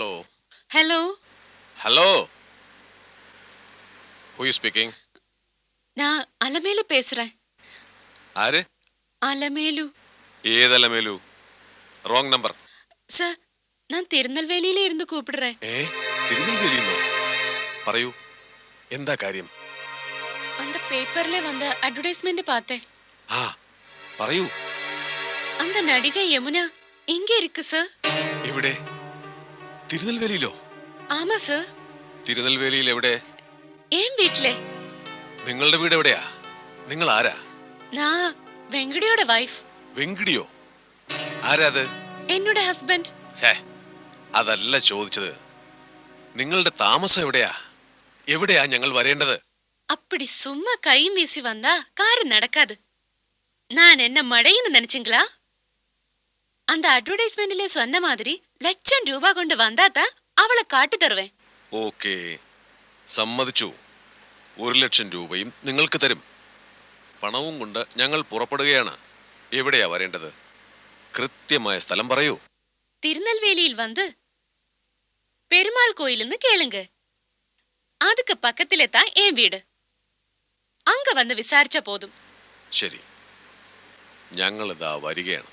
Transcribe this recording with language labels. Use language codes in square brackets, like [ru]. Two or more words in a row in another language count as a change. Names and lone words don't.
[ta] ஹலோ [en] Hello who you speaking? [ta] நான் அலமேலு பேசுறேன். [ml] ആര്? [ta] அலமேலு. [ml] ഏതലമേലു? [en] wrong number. [ta] சார், நான் திருநெல்வேலியில இருந்து கூப்பிடுறேன். [ml] തിരുനെൽവേലിന്നോ? പറയൂ, എന്താ കാര്യം? [ta] அந்த பேப்பர்ல வந்த அட்வர்டைஸ்மெண்ட் பார்த்தேன். [ml] ആ, പറയൂ. [ta] அந்த நடிகை யமுனா இங்க இருக்கு சார். [ml] എവിടെ? തിരുനെൽവേലിയിലോ? [ta] ஆமா சார். [ml] തിരുനെൽവേലിയിൽ എവിടെ? [ta] ஏன் வீட்ல? [ml] നിങ്ങളുടെ വീട് എവിടെയാ? നിങ്ങൾ ആരാ? [ta] நான் வெங்கடியோட வைஃப். [ml] വെങ്കിടിയോ? ആരാ അത്? [ta] என்னோட ஹஸ்பண்ட். [ml] ഛേ, അതല്ല ചോദിച്ചത്. നിങ്ങളുടെ താമസം എവിടെയാ? എവിടെയാ ഞങ്ങൾ വരേണ്ടത്? [ta] அப்படி சும்மா கை வீசி வந்தா காரு நடக்காது. நான் என்ன மடைன்னு நினைச்சீங்களா? அந்த அட்வர்டைஸ்மெண்ட்ல சொன்ன மாதிரி ₹1,00,000 கொண்டு வந்தாதான் அவளை காட்டி தருவேன். [ml] ഓക്കേ, സമ്മതിച്ചു. 1,00,000 രൂപയും നിങ്ങൾക്ക് തരും. പണവും കൊണ്ട് ഞങ്ങൾ പുറപ്പെടുകയാണ്. എവിടെയാ വരേണ്ടത്? കൃത്യമായ സ്ഥലം പറയൂ. [ta] திருநெல்வேலியில் வந்து பெருமாள் கோயிலுன்னு கேளுங்க. அதுக்கு பக்கத்திலே தான் என் வீடு. அங்க வந்து விசாரிச்ச போதும். [ml] ശരി, ഞങ്ങളിതാ വരികയാണ്.